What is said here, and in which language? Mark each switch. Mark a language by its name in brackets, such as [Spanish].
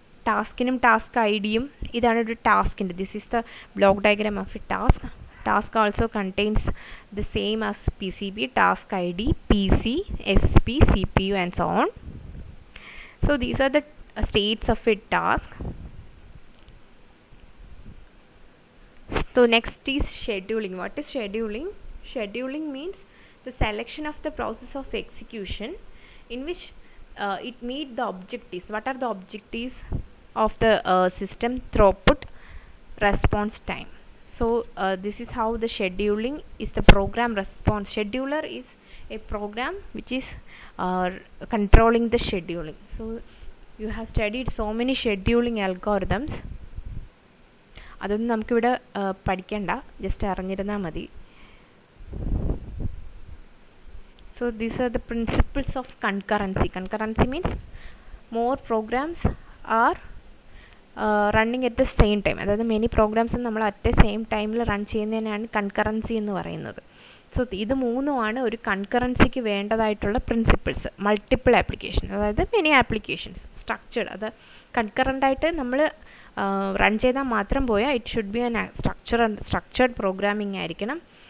[Malayalam] ടാസ്കിനും task I ഡിയും ഇതാണ് ഒരു ടാസ്കിൻ്റെ. [English] This is the block diagram of a task. Task also contains the same as PCB, task ID, PC, SP, CPU and so on. So these are the states of a task. So next is scheduling. What is scheduling? Scheduling means the selection of the process of execution in which it meet the objectives. What are the objectives of the system? Throughput, response time. So this is how the scheduling is the program response. Scheduler is a program which is controlling the scheduling. So you have studied so many scheduling algorithms. [Malayalam] അതൊന്നും നമുക്കിവിടെ പഠിക്കണ്ട, just അറിഞ്ഞിരുന്നാൽ മതി. [English] So these are the principles of concurrency. Concurrency means more programs are running at the same time. [Malayalam] അതായത് many programmes നമ്മൾ at A same ടൈമിൽ run ചെയ്യുന്നതിനാണ് concurrency എന്ന് പറയുന്നത്. സോ ഇത് മൂന്നുമാണ് ഒരു കൺകറൻസിക്ക് വേണ്ടതായിട്ടുള്ള പ്രിൻസിപ്പിൾസ്. മൾട്ടിപ്പിൾ ആപ്ലിക്കേഷൻ, അതായത് മെനി ആപ്ലിക്കേഷൻസ്, സ്ട്രക്ചേർഡ്. അത് കൺകറൻ്റായിട്ട് നമ്മൾ റൺ ചെയ്താൽ മാത്രം പോയാൽ [English] it should be an structured programming [Malayalam] ആയിരിക്കണം.